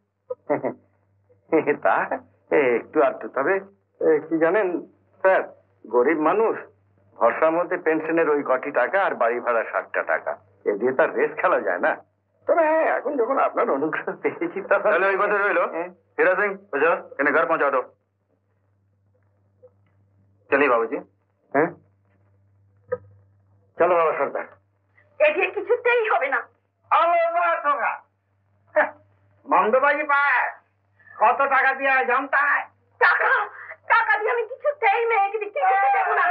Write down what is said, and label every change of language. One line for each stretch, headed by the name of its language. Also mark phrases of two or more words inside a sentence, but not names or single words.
Bangla: তা একটু আধটু, তবে কি জানেন স্যার, গরিব মানুষ, ভরসার মধ্যে পেনশনের ওই কটি টাকা আর বাড়ি ভাড়া 60টা টাকা, এ দিয়ে তার রেস খেলা যায় না। তবে হ্যাঁ, এখন যখন আপনার অনুগ্রহ পেয়েছি তাহলে ওই কথা রইলো।
Hindi: हीरा सिंह, बुझो इन्हें घर पहुंचा दो। चलिए बाबूजी।
Bangla: হ্যাঁ, চলো বাবা সর্দার। এটি কিছুতেই হবে না। মন্দবাজি পায় কত টাকা দিয়ে জানতায়? টাকা টাকা দিয়ে আমি কিছুতেই মেয়েকে বিক্রি করতে দেবো না।